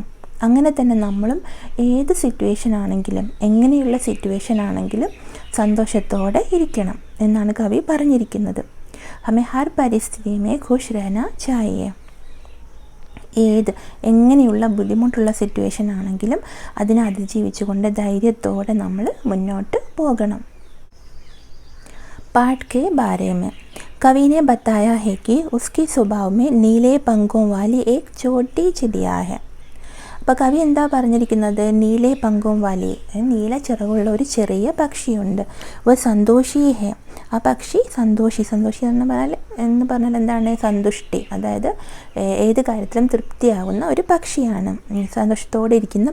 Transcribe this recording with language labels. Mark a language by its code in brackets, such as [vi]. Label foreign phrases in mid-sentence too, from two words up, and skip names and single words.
[ml] അങ്ങനെ തന്നെ നമ്മളും ഏത് സിറ്റുവേഷൻ ആണെങ്കിലും, എങ്ങനെയുള്ള സിറ്റുവേഷൻ ആണെങ്കിലും സന്തോഷത്തോടെ ഇരിക്കണം എന്നാണ് കവി പറഞ്ഞിരിക്കുന്നത്. [hi] हमें हर परिस्थिति में खुश रहना चाहिए. [ml] എങ്ങനെയുള്ള ബുദ്ധിമുട്ടുള്ള സിറ്റുവേഷൻ ആണെങ്കിലും അതിനെ അതിജീവിച്ചുകൊണ്ട് ധൈര്യത്തോടെ നമ്മൾ മുന്നോട്ട് പോകണം. [hi] पाठ के बारे में कवि ने बताया है कि उसके स्वभाव में नीले पंखों वाली एक छोटी चिड़िया है. [ml] അപ്പോൾ കവി എന്താ പറഞ്ഞിരിക്കുന്നത്? [hi] नीले पंखों वाली, [ml] നീല ചിറകുള്ള ഒരു ചെറിയ പക്ഷിയുണ്ട്. ഒരു [hi] संतोषी है, [ml] ആ പക്ഷി സന്തോഷി എന്ന് പറഞ്ഞാൽ എന്താണ്? സന്തുഷ്ടി, അതായത് ഏത് കാര്യത്തിലും തൃപ്തിയാകുന്ന ഒരു പക്ഷിയാണ്, സന്തോഷത്തോടെ ഇരിക്കുന്ന പക്ഷിയാണ്.